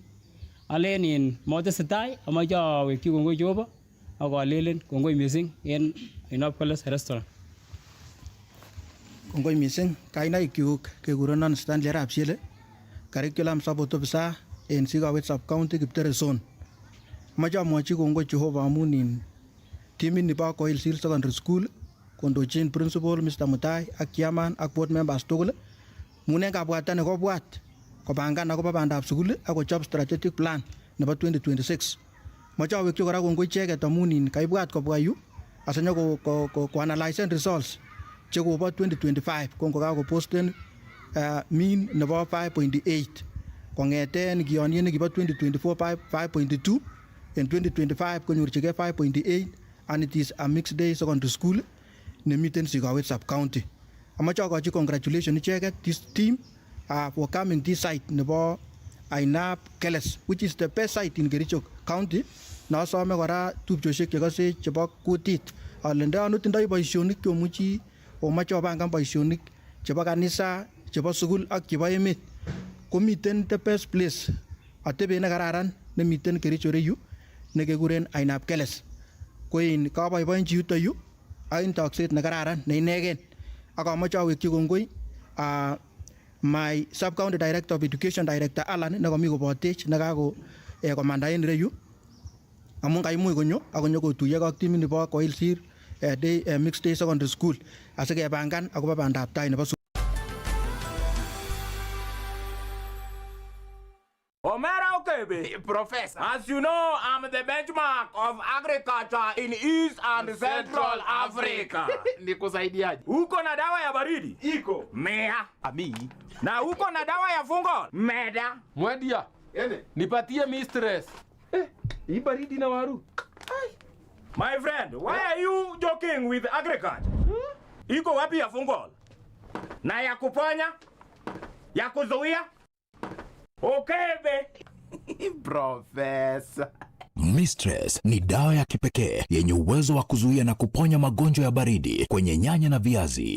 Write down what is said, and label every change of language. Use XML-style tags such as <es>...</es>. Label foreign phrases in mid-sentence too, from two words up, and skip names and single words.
<kln>Alen en motesetai amoche awekyi kongoi Jehova ak alelen kongoi missing en ainab Keles restaurant. Kongoi missing kainaikyuk kekurenon Stanley Arap Shile,</kln> <en>curriculum support officer en Sikawet sub-county Kiptere zone.</en> <kln>Moche amwochi kongoi Jehova amun in timit nibo Koilsir Secondary School kondochin principal Mr. Mutai ak chairman ak</kln> <en>board members</en> <kln>tugul amun en kabwatet nekobwat kopangan akobo bandab sukul ak kochob</kln> <en>strategic plan</en> <kln>nebo 2026. Moche awekyi kora kongoi icheket amun in kaibwat kobwa yu asinyo koanalysen results chekobo 2025 ko ngokakoposten mean nebo 5.8 kong'eten kiyonien nekibo 2024 5.2 en 2025 konyorchigei 5.8</kln> <en>and it is a mixed day secondary school</en> <kln>nemiten Sikawet sub-county. Amoche akochi congratulation icheket</kln> <en>this team for coming this site nebo ainab Keles which is the best site in Kericho County.</en> <kln>Nosome kora tupchosiek chekose chebo kutit ale ndoyon tindoi boisionik chomuchi omoche opangan boisionik chebo kanisa chebo sukul ak chebo emet komiten</kln> <en>the best place</en> <kln>atebet nekararan nemiten Kericho reyu nekekuren ainab Keles ko in kaboiboenchi yuto yu ak en tokset nekararan ne inegen ak amoche awekyi kongoi</kln> <en>my sub county director of education director Alan</en> <kln>nekomi kobotech nekako komanda en reyu amun kaimuch konyo ak konyo kotuiyo ak timit nebo Koilsir Mixed Day Secondary School asikepangan akobo bandab tai nebo</kln> <en>Omera Okebe, Professor. As you know, I'm the benchmark of agriculture in East and Central Africa.</en> <sw>Nikusaidiaje? Uko na dawa ya baridi? Iko. Mea. Ami. Na uko na dawa ya fungo? Meda. Mwedia. Nipatie mistress. Hii baridi na waru.</sw> <en>My friend, why are you joking with agriculture?</en> <sw>Iko wapi ya fungo? Na ya kuponya? Ya kuzuia? Okebe. Professor. Mistress ni dawa ya kipekee yenye uwezo wa kuzuia na kuponya magonjwa ya baridi kwenye nyanya na viazi.</sw>